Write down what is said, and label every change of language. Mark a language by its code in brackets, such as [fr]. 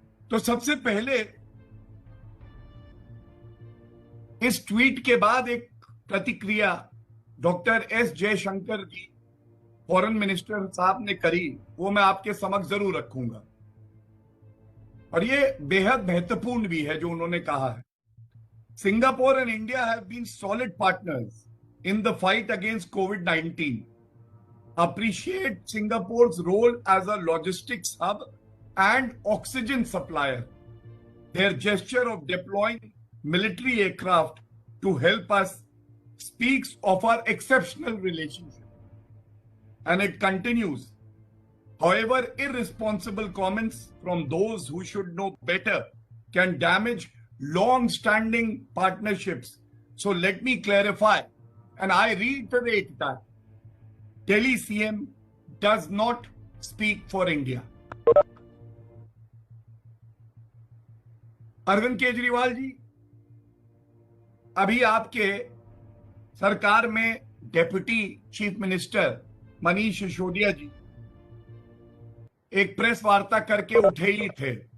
[hi] तो सबसे पहले इस ट्वीट के बाद एक प्रतिक्रिया डॉक्टर एस जयशंकर जी, फॉरेन मिनिस्टर साहब ने करी, वो मैं आपके समक्ष जरूर रखूंगा। और ये बेहद महत्वपूर्ण भी है जो उन्होंने कहा है। [en] Singapore and India have been solid partners in the fight against COVID-19. Appreciate Singapore's role as a logistics hub and oxygen supplier. Their gesture of deploying military aircraft to help us speaks of our exceptional relationship. And it continues. However, irresponsible comments from those who should know better can damage long-standing partnerships. So let me clarify, and I reiterate that Delhi CM does not speak for India. [hi] Arvind Kejriwal ji, अभी आपके सरकार में deputy chief minister Manish Sisodia जी एक press वार्ता करके उठे ही थे।